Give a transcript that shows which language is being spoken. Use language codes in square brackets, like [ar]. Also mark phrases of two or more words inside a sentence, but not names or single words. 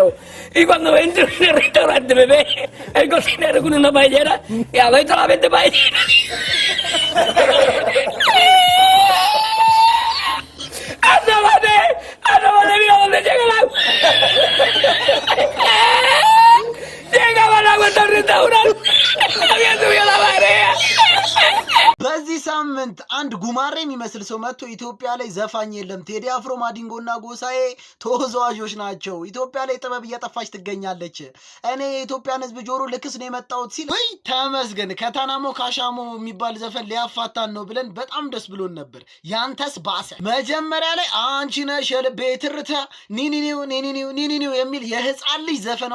[es] Y cuando entro en el restaurante me ve el cocinero con una paellera y adentro la 20 paelleras. ¡Anda, mira dónde llega el agua! Llegaba el agua hasta el restaurante. Había subido la marea. [am] በዚህ ሳምንት አንድ ጉማሬ የሚመስል ሰው መጥቶ ኢትዮጵያ ላይ ዘፋኝ የለም ቴዲ አፍሮ ማዲንጎና ጎሳዬ ተወዛዋዦች ናቸው ኢትዮጵያ ላይ ጥበብ እየጠፋች ትገኛለች እኔ የኢትዮጵያን ህዝብ ጆሮ ልክስ ነው የመጣሁት ሲል ወይ ተመስገን ከታናሞ ካሻሞ የሚባል ዘፈን ሊያፋታን ነው ብለን በጣም ደስ ብሎን ነበር ያንተስ ባሰ መጀመሪያ ላይ አንቺ ነሽ የልቤ ትርታ ኒኒኒው የሚል የህፃን ልጅ ዘፈን